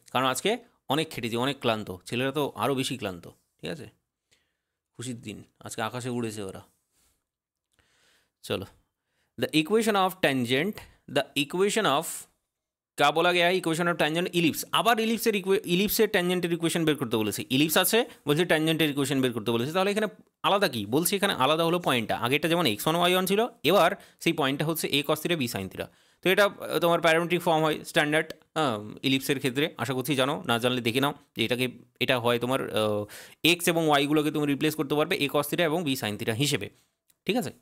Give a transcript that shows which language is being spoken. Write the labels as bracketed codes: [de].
[bn] কারণ আজকে অনেক খেটেছি, অনেক ক্লান্ত, ছেলেরা তো আরও বেশি ক্লান্ত, ঠিক আছে? খুশির দিন, আজকে আকাশে উড়েছে ওরা। [hi] चलो the equation of tangent, the equation of क्या बोला गया है? इक्वेशन ऑफ टेंजेंट इलिप्स, [bn] আবার ইলিপসের ট্যানজেন্টের ইকুয়েশন বের করতে বলেছে। ইলিপস আছে বলছে ট্যানজেন্টের ইকুয়েশন বের করতে বলেছে, তাহলে এখানে আলাদা কি বলছে? এখানে আলাদা হলো পয়েন্টটা, আগেটা যেমন x1 y1 ছিল, এবার সেই পয়েন্টটা হচ্ছে a cos θ b sin θ। তো এটা তোমার প্যারামেট্রিক ফর্ম হয় স্ট্যান্ডার্ড ইলিপসের ক্ষেত্রে, আশা করছি জানো, না জানলে দেখে নাও যে এটা হয় তোমার এক্স এবং ওয়াইগুলোকে তুমি রিপ্লেস করতে পারবে a cos θ এবং b sin θ হিসেবে, ঠিক আছে?